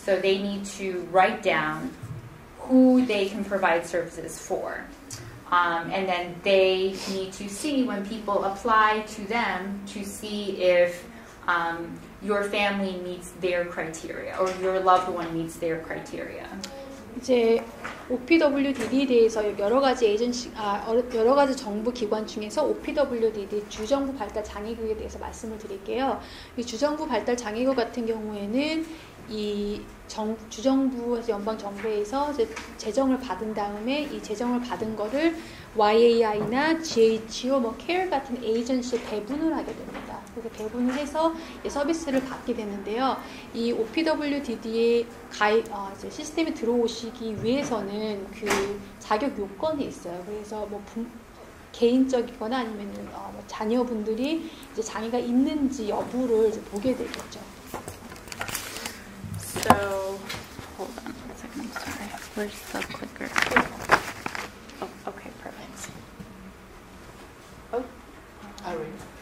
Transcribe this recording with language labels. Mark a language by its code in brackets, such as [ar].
[en] So they need to write down who they can provide services for. And then they need to see when people apply to them to see if your family meets their criteria or your loved one meets their criteria. [ko] 이제 OPWDD에 대해서 여러 가지 정부 기관 중에서 OPWDD 주정부 발달 장애교육에 대해서 말씀을 드릴게요. 이 주정부 발달 장애교육 같은 경우에는 이 주정부 연방 정부에서 이제 재정을 받은 다음에 이 재정을 받은 거를 YAI나 GHO, CARE 같은 에이전시에 배분을 하게 됩니다. 그래서 배분을 해서 서비스를 받게 되는데요. 이 OPWDD의 시스템에 들어오시기 위해서는 그 자격 요건이 있어요. 그래서 뭐 개인적이거나 아니면 자녀분들이 이제 장애가 있는지 여부를 이제 보게 되겠죠. [en] So, hold on one second, I'm sorry. Where's the clicker? Oh, okay, perfect. Oh, all right.